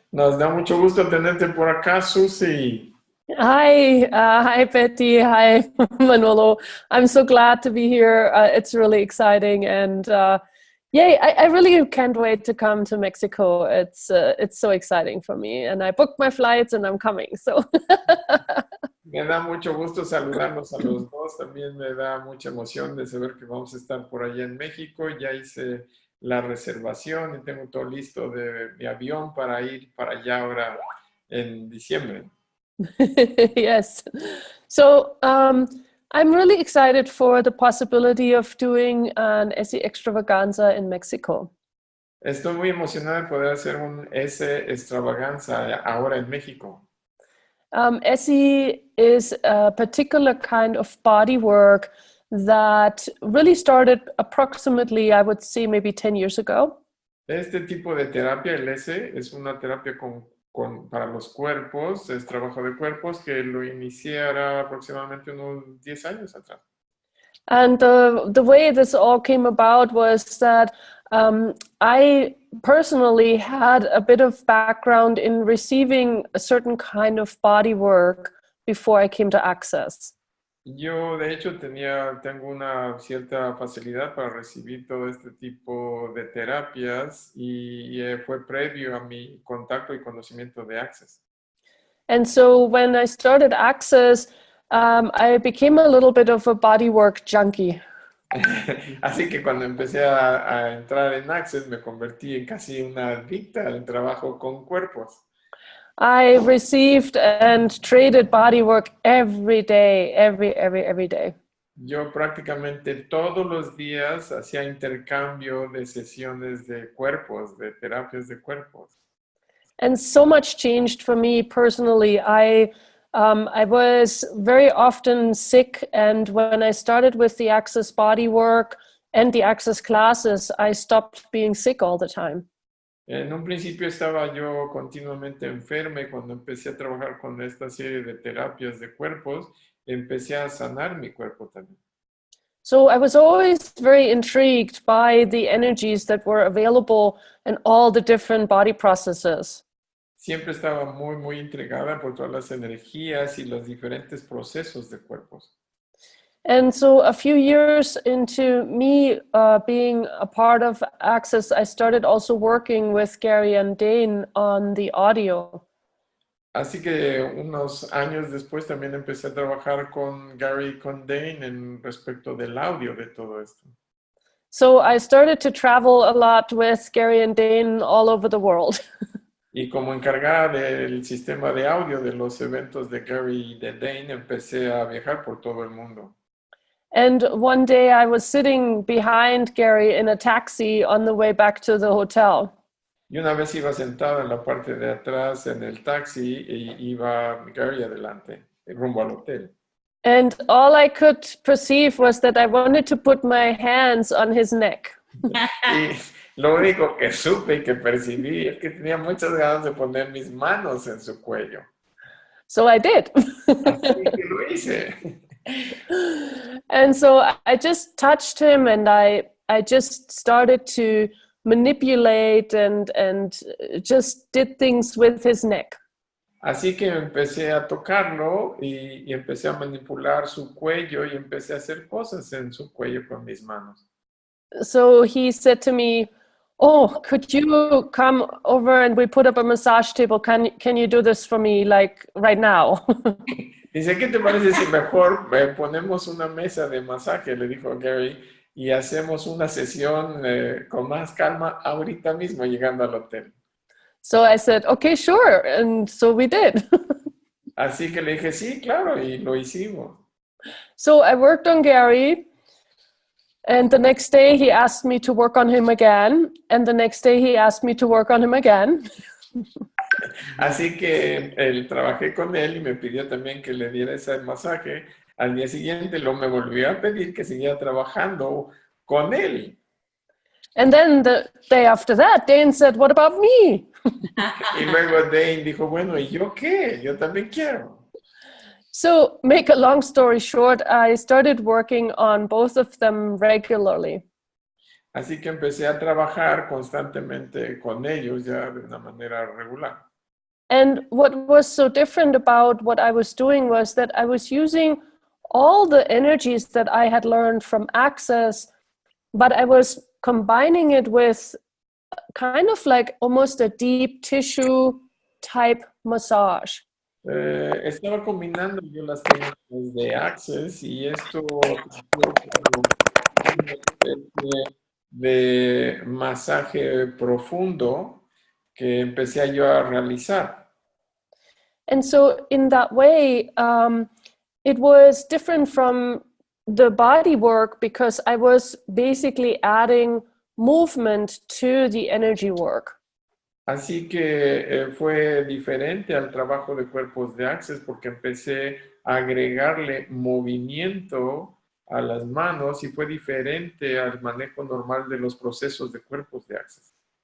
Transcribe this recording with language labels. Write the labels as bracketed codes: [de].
[es] nos da mucho gusto tenerte por acá, Suzy. [en] Hi, Betty. Hi, Manolo. I'm so glad to be here. It's really exciting, and yay! I really can't wait to come to Mexico. It's so exciting for me, and I booked my flights, and I'm coming. So. [es] Me da mucho gusto saludarnos a los dos. También me da mucha emoción de saber que vamos a estar por allá en México. Ya hice la reservación y tengo todo listo de mi avión para ir para allá ahora en diciembre. [en] Yes. So I'm really excited for the possibility of doing an ESSE extravaganza in Mexico. [es] Estoy muy emocionado de poder hacer un ESSE extravaganza ahora en México. [en] ESSE is a particular kind of body work that really started approximately, I would say, maybe 10 years ago. [es] Este tipo de terapia, el ESSE, es una terapia para los cuerpos, es trabajo de cuerpos que lo inicié ahora aproximadamente unos 10 años atrás. [en] And the way this all came about was that I personally had a bit of background in receiving a certain kind of body work before I came to Access. [es] Yo, de hecho, tengo una cierta facilidad para recibir todo este tipo de terapias y fue previo a mi contacto y conocimiento de Access. [en] And so when I started Access, I became a little bit of a bodywork junkie. [es] Así que cuando empecé a entrar en Access me convertí en casi una adicta al trabajo con cuerpos. [en] I received and traded bodywork every day, every day. [es] Yo prácticamente todos los días hacía intercambio de sesiones de cuerpos, de terapias de cuerpos. [en] And so much changed for me personally. I was very often sick, and when I started with the Access bodywork and the Access classes, I stopped being sick all the time. [es] En un principio estaba yo continuamente enferma y cuando empecé a trabajar con esta serie de terapias de cuerpos, empecé a sanar mi cuerpo también. [en] So I was always very intrigued by the energies that were available in all the different body processes. [es] Siempre estaba muy intrigada por todas las energías y los diferentes procesos de cuerpos. [en] And so a few years into me being a part of Access, I started also working with Gary and Dane on the audio. [es] Así que unos años después también empecé a trabajar con Gary y con Dane en respecto del audio de todo esto. [en] So I started to travel a lot with Gary and Dane all over the world. [es] Y como encargada del sistema de audio de los eventos de Gary y de Dane, empecé a viajar por todo el mundo. [en] And one day I was sitting behind Gary in a taxi on the way back to the hotel. [es] Y una vez iba sentada en la parte de atrás en el taxi y iba Gary adelante, rumbo al hotel. [en] And all I could perceive was that I wanted to put my hands on his neck. [es] Y lo único que supe y que percibí es que tenía muchas ganas de poner mis manos en su cuello. [en] So I did. [es] Así que lo hice. [en] And so I just touched him and I just started to manipulate and just did things with his neck. [es] Así que empecé a tocarlo y empecé a manipular su cuello y empecé a hacer cosas en su cuello con mis manos. [en] So he said to me, "Oh, could you come over and we put up a massage table? Can you do this for me like right now?" [es] Dice, ¿qué te parece si mejor ponemos una mesa de masaje? Le dijo Gary, y hacemos una sesión con más calma ahorita mismo llegando al hotel. [en] So I said, "Okay, sure." And so we did. [es] Así que le dije, sí, claro, y lo hicimos. [en] So I worked on Gary. And the next day he asked me to work on him again. And the next day he asked me to work on him again. [es] Así que trabajé con él y me pidió también que le diera ese masaje. Al día siguiente me volvió a pedir que siguiera trabajando con él. [en] And then the day after that, Dane said, "What about me?" [es] Y luego Dane dijo, bueno, ¿y yo qué? Yo también quiero. [en] So, make a long story short, I started working on both of them regularly. [es] Así que empecé a trabajar constantemente con ellos ya de una manera regular. [en] And what was so different about what I was doing was that I was using all the energies that I had learned from Access, but I was combining it with kind of like almost a deep tissue type massage. [es] Estaba combinando yo las técnicas de Access y esto una especie de masaje profundo que empecé yo a realizar. [en] And so in that way, it was different from the body work because I was basically adding movement to the energy work. [es] Así que fue diferente al trabajo de cuerpos de Access porque empecé a agregarle movimiento a las manos y fue diferente al manejo normal de los procesos de cuerpos de Access.